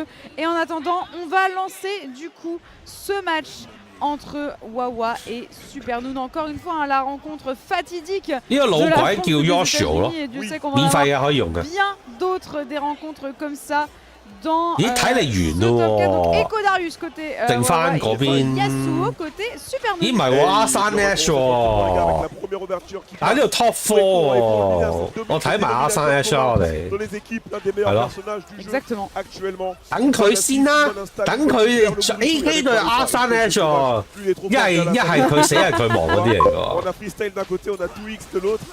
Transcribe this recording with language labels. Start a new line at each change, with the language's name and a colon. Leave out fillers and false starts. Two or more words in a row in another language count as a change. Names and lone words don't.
French: Et en attendant, on va lancer du coup ce match entre Wawa et Supernoon. Encore une fois, la rencontre fatidique de la France des États-Unis. Et Dieu sait qu'on va avoir bien d'autres des rencontres comme ça. dans ce top 4. Donc Echo Darius côté Yasuo côté Super Moon.
Cantonese: 咦，唔係喎，阿山 Ash 喎，喺呢度 Top 4喎，我睇埋阿山 Ash 啦，我哋係咯，等佢先啦，等佢 AK 對阿山 Ash 喎，一係佢死，一係佢亡嗰啲嚟㗎。